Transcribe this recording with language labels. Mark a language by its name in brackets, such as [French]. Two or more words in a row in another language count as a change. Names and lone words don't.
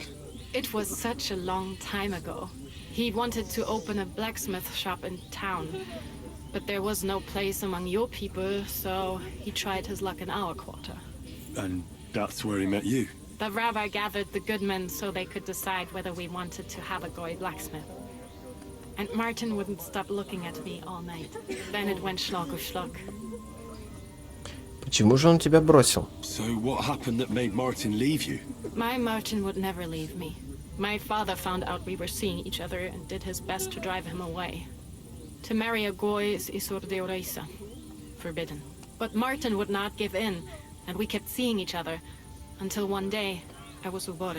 [English] It was such a long time ago. He wanted to open a blacksmith shop in town, but there was no place among your people, so he tried his luck in our quarter. And that's where he met you? The rabbi gathered the good men so they could decide whether we wanted to have a goy blacksmith. And Martin wouldn't stop looking at me all night. Then it went [German] schlag auf schlag. [Russian] Почему же он тебя бросил? [English] So what happened that made Martin leave you? My Martin would never leave me. My father found out we were seeing each other and did his best to drive him away. To marry a goy is [Hebrew] isur deoraisa, [English] forbidden. But Martin would not give in, and we kept seeing each other, until one day I was ubore.